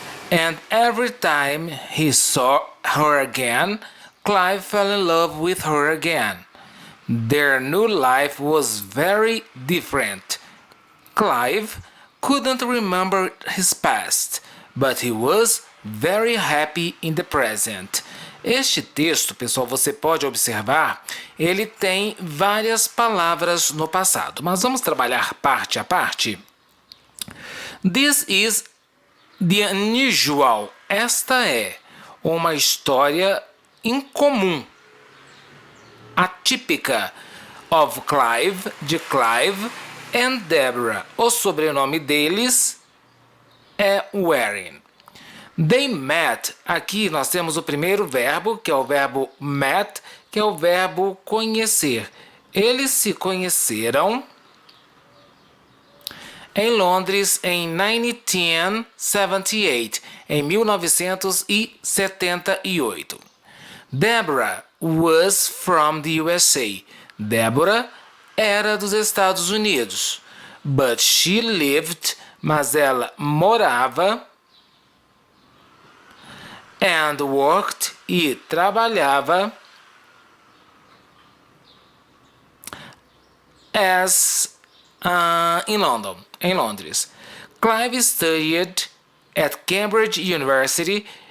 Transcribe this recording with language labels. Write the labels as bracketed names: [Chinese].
[English] And every time he saw her again, Clive fell in love with her again. Their new life was very different. Clive couldn't remember his past, but he was very happy in the present. [Portuguese] Este texto, pessoal, você pode observar, ele tem várias palavras no passado, mas vamos trabalhar parte a parte. [English] This is the unusual. [Portuguese] Esta é uma história incomum, atípica, [English] of Clive, [Portuguese] de Clive [English] and Deborah. [Portuguese] O sobrenome deles é Waring. [English] They met. [Portuguese] Aqui nós temos o primeiro verbo, que é o verbo met, que é o verbo conhecer. Eles se conheceram em Londres em 1978, em 1978. [English] Deborah was from the USA. [Portuguese] Deborah era dos Estados Unidos. [English] But she lived, [Portuguese] mas ela morava, [English] and worked, [Portuguese] e trabalhava, em London, em Londres. [English] Clive studied at Cambridge University.